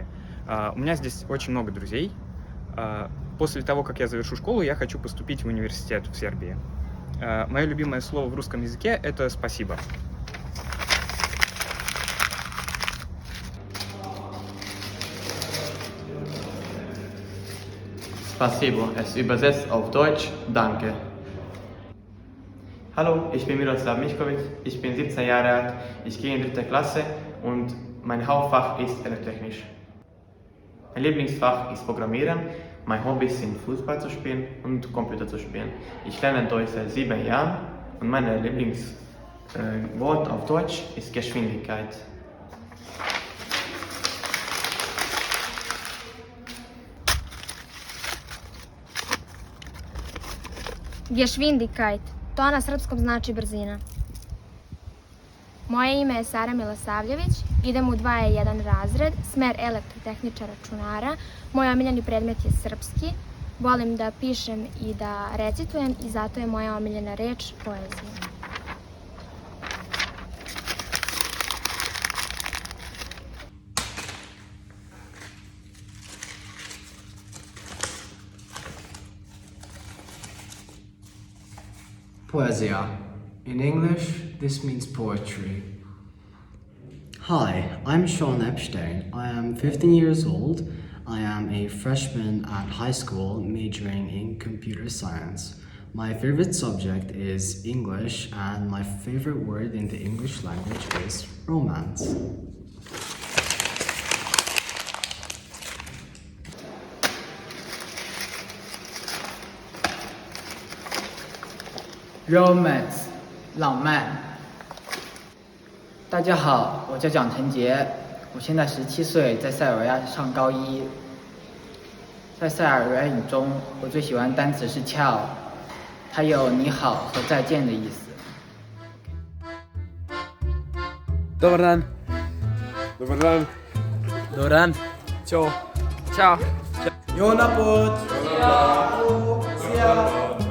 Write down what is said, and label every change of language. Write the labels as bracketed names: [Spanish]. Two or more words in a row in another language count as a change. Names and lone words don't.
[Russian] У меня здесь очень много друзей. После того, как я завершу школу, я хочу поступить в университет в Сербии. Мое любимое слово в русском языке — это «спасибо». Spasibo, [German] es übersetzt auf Deutsch Danke. Hallo, ich bin Miroslav Mišković, ich bin 17 Jahre alt, ich gehe in 3. Klasse und mein Hauptfach ist Elektrotechnisch. Mein Lieblingsfach ist Programmieren, mein Hobby sind Fußball zu spielen und Computer zu spielen. Ich lerne Deutsch seit 7 Jahren und mein Lieblingswort auf Deutsch ist Geschwindigkeit. Geschwindigkeit, [Serbian] to na srpskom znači brzina. Moje ime je Sara Milosavljević, idem u 2E1 razred, smer elektrotehničar računara. Moj omiljeni predmet je srpski, volim da pišem i da recitujem i zato je moja omiljena reč poezija. Poesia. [English] In English, this means poetry. Hi, I'm Sean Epstein. I am 15 years old. I am a freshman at high school majoring in computer science. My favorite subject is English, and my favorite word in the English language is romance. [Chinese] Romance， 浪漫。大家好，我叫蒋晨杰，我现在17岁，在塞尔维亚上高1。在塞尔维亚语中，我最喜欢单词是 ciao， 它有你好和再见的意思。 [Serbian] Dobar dan. Dobar dan. Dobar dan. Ćao. Ćao. Jo naput. Ćao.